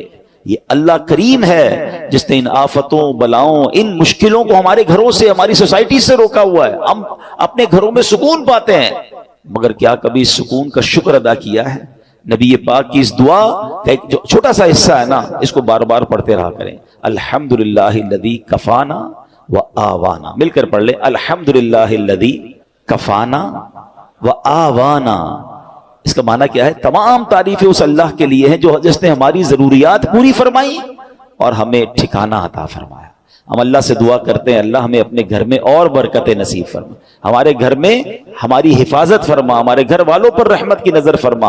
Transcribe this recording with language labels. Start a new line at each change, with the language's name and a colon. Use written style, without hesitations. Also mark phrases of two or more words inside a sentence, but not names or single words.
Hindi: ये अल्लाह करीम है जिसने इन आफतों, बलाओं, इन मुश्किलों को हमारे घरों से, हमारी सोसाइटी से रोका हुआ है। हम अपने घरों में सुकून पाते हैं, मगर क्या कभी इस सुकून का शुक्र अदा किया है? नबी पाक की इस दुआ का एक जो छोटा सा हिस्सा है ना, इसको बार बार पढ़ते रहा करें।
Arabic: الحمد لله الذي كفانا وآوانا,
Hindi: मिलकर पढ़ ले,
Arabic: الحمد لله الذي كفانا وآوانا.
Hindi: इसका माना क्या है? तमाम तारीफें उस अल्लाह के लिए हैं जो जिसने हमारी जरूरियात पूरी फरमाई और हमें ठिकाना अता फरमाया। हम अल्लाह से दुआ करते हैं, अल्लाह हमें अपने घर में और बरकतें नसीब फरमा, हमारे घर में हमारी हिफाजत फरमा, हमारे घर वालों पर रहमत की नजर फरमा।